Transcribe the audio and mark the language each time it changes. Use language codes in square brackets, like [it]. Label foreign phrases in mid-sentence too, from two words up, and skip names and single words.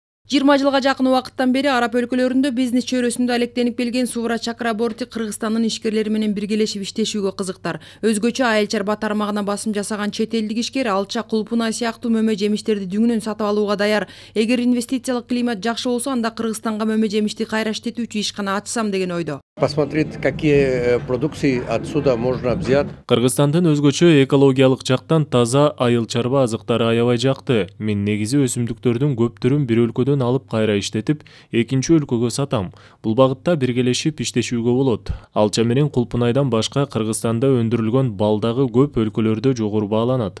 [ky] 20 жылга жакын убакыттан бери араб өлкөлөрүндө бизнес чөйрөсүндө алектенип келген Сувра Чакраборти Кыргызстандын ишкерлери менен биргелешип иштешүүгө кызыктар. Өзгөчө Айыл чарба тармагына басым жасаган чет элдик ишкер алча, кулпунай сыяктуу мөмө жемиштерди дүңүнөн сатып алууга даяр. Эгер инвестициялык климат жакшы болсо, анда Кыргызстанга мөмө жемишти кайра иштетүүчү ишкана ачсам деген ойдо. [ru] Посмотреть, какие продукции отсюда можно взять. [ky] Кыргызстандын өзгөчө экологиялык жактан таза айыл чарба азыктары аябай жакты. Мен негизи өсүмдүктөрдүн көптөрүн бир өлкөдөн алып кайра иштетип, экинчи өлкөгө сатам. Бул багытта биргелешип иштешүүгө болот. Алча менен кулпунайдан башка Кыргызстанда өндүрүлгөн бал дагы көп өлкөлөрдө жогору бааланат.